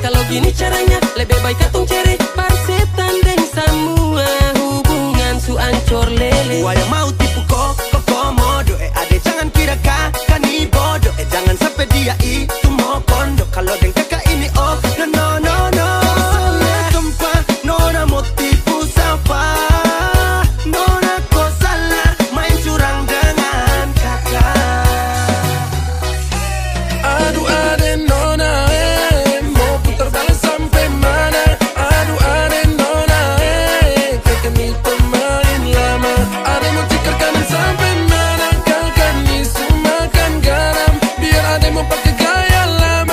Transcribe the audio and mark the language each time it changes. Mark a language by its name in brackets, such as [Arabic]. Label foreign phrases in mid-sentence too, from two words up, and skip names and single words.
[Ambonese Malay] begini caranya, lebih baik katong cari parsetan deng semua hubungan su ancor lele. Wah yang mau tipu kok komodo, ade jangan kira kakak ni bodoh, jangan sampai dia itu mau kondo. Kalau deng kakak ini [English] oh no no no no. [Ambonese Malay] Salah tempat, nona mau tipu siapa? Nona kok salah main curang dengan kakak. Aduh ade nona mau putar balik sampai mana? Aduh ade nona kakak ni pemain lama. Ade mau tikar kanan sampai mana? Kakak ni sumakan garam. Biar ade mau pakai gaya lama.